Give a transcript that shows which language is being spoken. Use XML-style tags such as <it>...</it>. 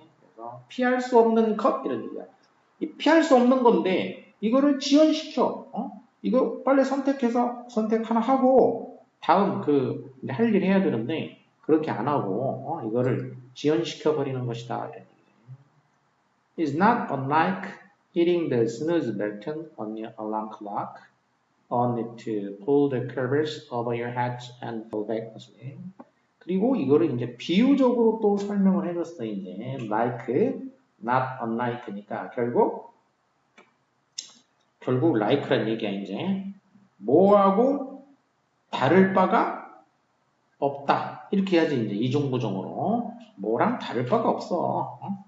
<ko>그래서 피할 수 없는 것 이런 얘기야. 이 피할 수 없는 건데 이거를 지연시켜. 이거 빨리 선택해서 선택 하나 하고 다음 할 일 해야 되는데 그렇게 안 하고 이거를 지연시켜 버리는 것이다. 이런 얘기야.</ko> <en>It's not unlike hitting the snooze button on your alarm clock. Only to pull the covers over your head and fall back asleep.</en> <ko>그리고 이거를 이제 비유적으로 또 설명을 해줬어 이제 like,</ko> <en>not unlike</en> <ko>니까 결국 like란 얘기야 이제 뭐하고 다를 바가 없다 이렇게 해야지 이제 이중부정으로 뭐랑 다를 바가 없어.</ko>